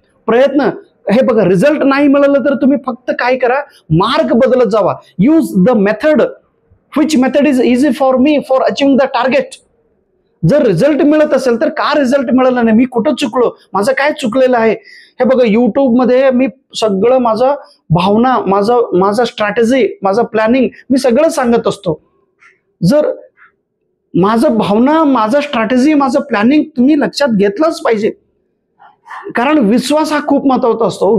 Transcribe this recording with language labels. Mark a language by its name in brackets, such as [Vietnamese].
[Marathi] प्रयत्न, हे बघा, रिझल्ट नाही मिळालं तर तुम्ही फक्त काय करा, मार्ग बदलत जावा. Use the method [English] which method is easy for me for achieving the target. [Marathi] जर रिझल्ट मिळत असेल तर का रिझल्ट मिळाला नाही, मी कुठं चुकलो, माझं काय चुकलेलं आहे. हे बघा, युट्यूब मध्ये मी सगळं माझं भावना, माझं स्ट्रॅटेजी, माझं प्लॅनिंग मी सगळं सांगत असतो. जर माझं भावना, माझं स्ट्रॅटेजी, माझं प्लॅनिंग तुम्ही लक्षात घेतलंच पाहिजे, कारण विश्वास हा खूप महत्वाचा असतो.